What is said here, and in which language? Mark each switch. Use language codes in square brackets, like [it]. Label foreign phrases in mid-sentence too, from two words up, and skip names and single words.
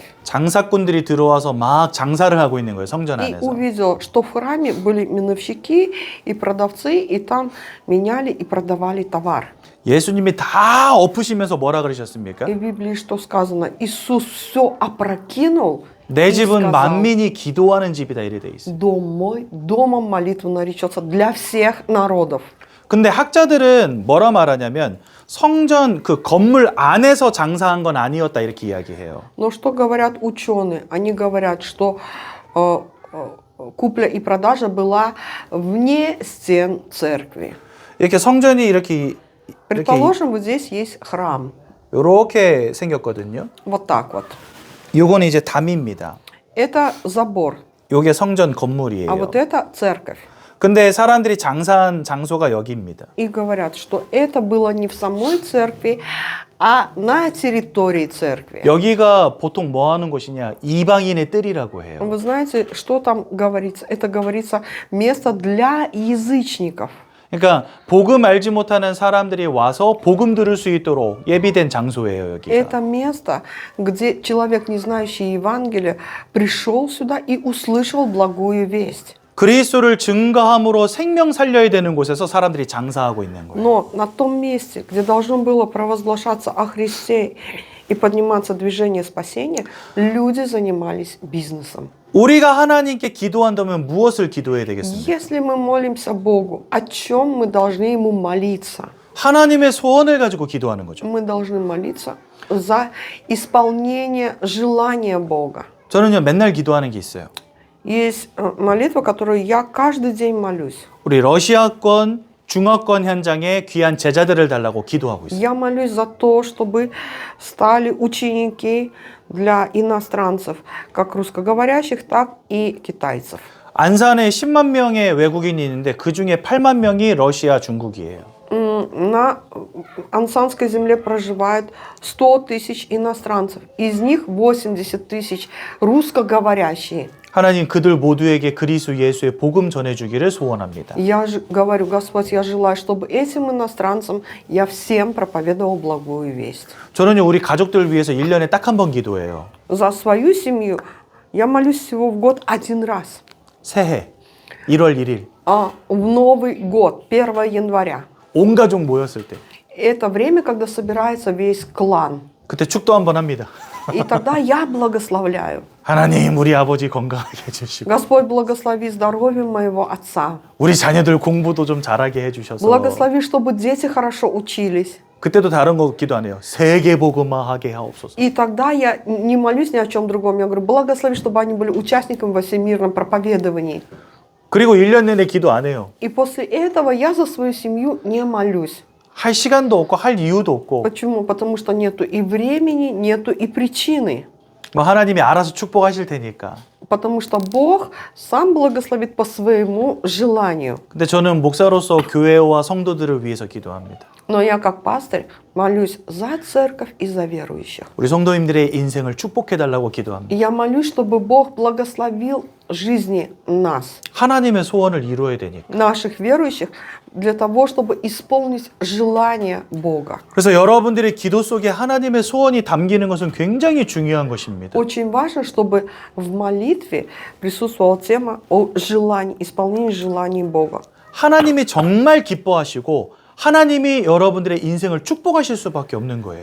[ko] 장사꾼들이 들어와서 막 장사를 하고 있는 거예요, 성전 [ru] и [ko] 안에서. [ru] увидел, что в храме были миновщики и продавцы, и там меняли и продавали товар. [ko] 예수님이 다 엎으시면서 뭐라 그러셨습니까? [ru] И в Библии что сказано? Иисус все опрокинул [ko] 내 [ru] и [ko] 집은 [ru] сказал, [ko] 만민이 기도하는 집이다 이래 돼 있어요. [ru] «Дом мой, домом молитвы наречется для всех народов». [ko] 근데 학자들은 뭐라 말하냐면 성전 그 건물 안에서 장사한 건 아니었다 이렇게 이야기해요. [ru] Но что говорят ученые? Они говорят, что купля и продажа была вне стен церкви. [ko] 이렇게 성전이 이렇게 [ru] Предположим, вот здесь есть храм. [ko] 이렇게 생겼거든요. [ru] Вот так вот. [ko] 요거는 이제 담입니다. [ru] Это забор, [ko] 요게 성전 [ru] а [ko] 건물이에요. [ru] вот это церковь. [ko] 근데 사람들이 장사한 장소가 여기입니다. [ru] И говорят, что это было не в самой церкви, а на территории церкви. [ko] 여기가 보통 뭐 하는 곳이냐? 이방인의 뜰이라고 해요. [ru] Вы знаете, что там говорится? Это говорится место для язычников. [ko] 그러니까 복음 알지 못하는 사람들이 와서 복음 들을 수 있도록 예비된 장소예요, 여기가. [ru] Это место, где человек, не знающий Евангелия, пришел сюда и услышал благую весть. [ko] 그리스도를 증거함으로 생명 살려야 되는 곳에서 사람들이 장사하고 있는 거예요. [ru] Но на том месте, где должно было провозглашаться о Христе и подниматься движение спасения, люди занимались бизнесом. [ko] 우리가 하나님께 기도한다면 무엇을 기도해야 되겠습니까? [ru] Если мы молимся Богу, о чем мы должны Ему молиться? [ko] 하나님의 소원을 가지고 기도하는 거죠. [ru] Мы должны молиться за исполнение желания Бога. [ko] 저는요 맨날 기도하는 게 있어요. [ru] Есть молитва, которую я каждый день молюсь. [ko] 우리 러시아권, 중화권 현장에 귀한 제자들을 달라고 기도하고 있어요. [ru] Я молюсь за то, чтобы стали ученики для иностранцев, как русскоговорящих, так и китайцев. [ko] 안산에 10만 명의 외국인이 있는데 그 중에 8만 명이 러시아, 중국이에요. [ru] На Ансанской земле проживает 100 тысяч иностранцев. Из них 80 тысяч русскоговорящие. [ko] 하나님 그들 모두에게 그리스도 예수의 복음 전해주기를 소원합니다. [ru] Я же говорю, Господь, я желаю, чтобы этим иностранцам я всем проповедовал благую весть. [ko] 저는요 우리 가족들 위해서 1년에 딱 한 번 기도해요. [ru] За свою семью я молюсь всего в год один раз. [ko] 새해 1월 1일 [ru] А в Новый год, 1 января. [ko] 온 가족 모였을 때 [ru] Это время, когда собирается весь клан. [ko] 그때 축도 한 번 합니다. [ru] И тогда я благословляю. [ko] 하나님 우리 아버지 건강하게 해주시고 [ru] Господь, благослови здоровье моего отца. [ko] 우리 자녀들 공부도 좀 잘하게 해주셔서 [ru] Благослови, чтобы дети хорошо учились. [ko] 그때도 다른 거 기도 안 해요. 세계 복음화하게 하옵소서. [ru] И тогда я не молюсь ни о чем другом. Я говорю, благослови, чтобы они были участниками во всемирном проповедовании. [ko] 그리고 1년 내내 기도 안 해요. [ru] И после этого я за свою семью не молюсь. [ko] 할 시간도 없고 할 이유도 없고 [ru] Почему? Потому что нету и времени, нету и причины. [ko] 뭐 하나님이 알아서 축복하실 테니까. [ru] Потому что Бог сам благословит по своему желанию. [ko] 근데 저는 목사로서 교회와 성도들을 위해서 기도합니다. [ru] Но я как пастырь молюсь за церковь и за верующих. [ko] 우리 성도님들의 인생을 축복해 달라고 기도합니다. [ru] И я молюсь, чтобы Бог благословил жизни нас, [ko] 하나님의 소원을 이루어야 되니까. [ru] наших верующих, для того, чтобы исполнить желание Бога. [ko] 그래서 여러분들의 기도 속에 하나님의 소원이 담기는 것은 굉장히 중요한 것입니다. [ru] Очень важно, чтобы в молитве присутствовала тема о желании, исполнении желаний Бога. [ko] 하나님이 정말 기뻐하시고 하나님이 여러분들의 인생을 축복하실 수밖에 없는 거예요.